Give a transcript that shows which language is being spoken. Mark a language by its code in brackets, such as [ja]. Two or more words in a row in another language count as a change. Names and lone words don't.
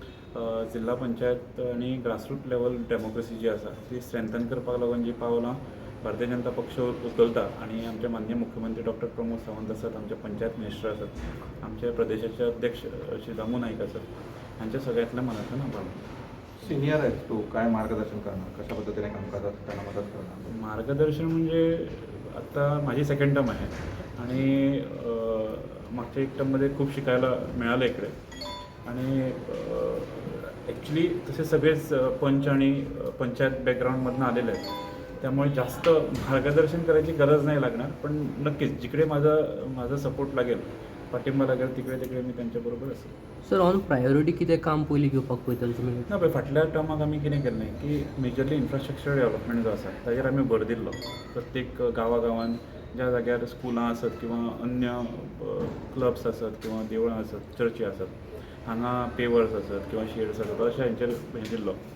[kok] जिल्हा पंचायत आनी [en] grassroot level democracy [kok] जी आसा ती स्ट्रेंथन करपाक लागून जी पावलां भारतीय जनता पक्ष उचलता आणि आमचे माननीय मुख्यमंत्री डॉक्टर प्रमोद सावंत आसात, आमचे पंचायत मिनिस्टर आसात, आमचे प्रदेशाचे अध्यक्ष श्री दामू नाईक आसात, हांच्या सगळ्यातल्या मनातल्यान आभार मानता. [mr] सिनियर आहेस तू, काय मार्गदर्शन करणार, कशा पद्धतीने काम करतात, त्यांना मदत करणार? मार्गदर्शन म्हणजे आत्ता माझी [en] second term [mr] आहे आणि मागच्या एक टर्ममध्ये खूप शिकायला मिळालं इकडे आणि ॲक्च्युली तसे सगळेच पंच आणि पंचायत बॅकग्राऊंडमधून आलेले आहेत, त्यामुळे जास्त मार्गदर्शन करायची गरज नाही लागणार. पण नक्कीच जिकडे माझा सपोर्ट लागेल, पाठिंबा लागेल, तिकडे मी त्यांच्याबरोबर असेल. [kok] सर [en] on priority [kok] कितें काम पयलीं घेवपाक पळयतले तुमी? ना पळय, फाटल्या टर्माक आमी कितें केल्लें की [en] majorly infrastructure development [kok] जो आसा ताजेर आमी भर दिल्लो. प्रत्येक गांवागांवान ज्या जाग्यार स्कुलां आसत किंवा अन्य क्लब्स आसत किंवा देवळां आसत, चर्ची आसत, हांगा पेवर्स आसत किंवा शेड्स आसत, अशें हांचेर हें दिल्लो.